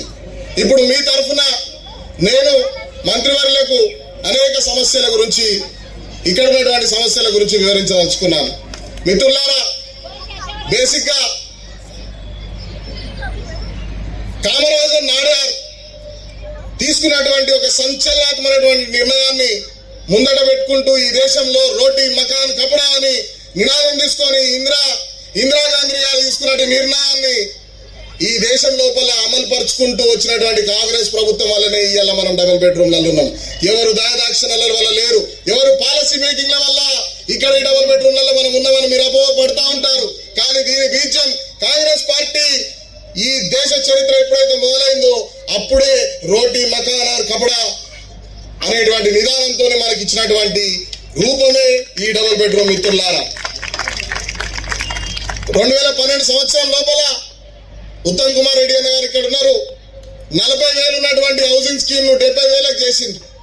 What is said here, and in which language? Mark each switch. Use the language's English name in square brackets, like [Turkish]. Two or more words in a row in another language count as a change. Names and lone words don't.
[Telugu] ఇప్పుడు మీ తరఫున నేను మంత్రివర్యులకు అనేక సమస్యల గురించి, ఇక్కడ ఉన్నటువంటి సమస్యల గురించి వివరించదలుచుకున్నాను। మిత్రులారా, బేసిక్గా కామరాజన్ నాడార్ తీసుకున్నటువంటి ఒక సంచలనాత్మకమైనటువంటి నిర్ణయాన్ని ముందట పెట్టుకుంటూ ఈ దేశంలో [Hindi] रोटी मकान कपड़ा [Telugu] అని నినాదం తీసుకొని ఇందిరాగాంధీ గారు తీసుకున్న నిర్ణయాన్ని ఈ దేశం లోపల అమలు పరుచుకుంటూ వచ్చినటువంటి కాంగ్రెస్ ప్రభుత్వం వల్లనే ఇవాళ మనం [English] double bedrooms [Telugu] ఉన్నాం। ఎవరు దయాదాక్షిణ్యాల వల్ల లేరు, ఎవరు [English] policy makings [Telugu] వల్ల ఇక్కడ ఈ [English] double bedrooms [Telugu] మనం ఉన్నామని మీరు అపోహపడతా ఉంటారు। కానీ దీని బీజం కాంగ్రెస్ పార్టీ ఈ దేశ చరిత్ర ఎప్పుడైతే మొదలైందో అప్పుడే [Hindi] रोटी मकान कपड़ा [Telugu] అనేటువంటి నిదానంతో మనకి ఇచ్చినటువంటి రూపమే ఈ [English] double bedroom. [Telugu] మిత్రులారా, 2012 సంవత్సరం లోపల ఉత్తమ్ కుమార్ రెడ్డి అన్న గారు ఇక్కడ ఉన్నారు, 40,000 ఉన్నటువంటి [English] housing scheme [Telugu] ను 70,000 చేసింది।